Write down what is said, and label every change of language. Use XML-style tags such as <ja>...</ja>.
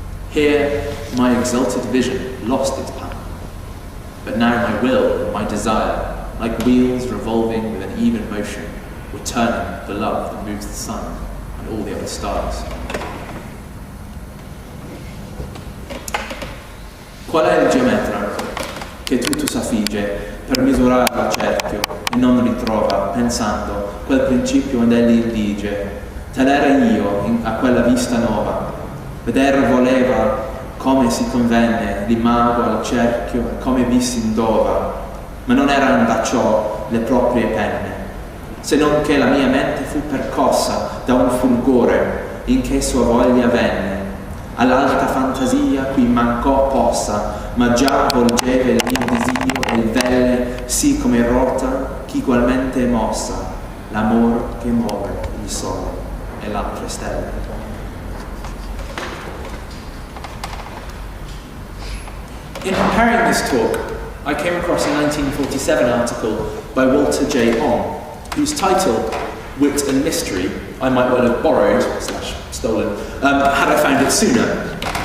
<en>Here my exalted vision lost its power, but now my will and my desire, like wheels revolving with an even motion, were turning the love that moves the sun and all the other stars.</en> <it>Qual è il geometra che tutto s'affigge per misurare al cerchio e non ritrova, pensando, quel principio onde egli indige? Tal era io a quella vista nuova, veder voleva come si convenne l'imago al cerchio e come vi si indova, ma non eran da ciò le proprie penne, se non che la mia mente fu percossa da un fulgore in che sua voglia venne, all'alta fantasia cui mancò possa, ma già volgeva il mio desiderio e il velle, sì come rota, ch'igualmente è mossa, l'amor che muove il sole e le altre stelle.</it> <en>In preparing this talk, I came across a 1947 article by Walter J. Ong, whose title, Wit and Mystery, I might well have borrowed / stolen, had I found it sooner.</en>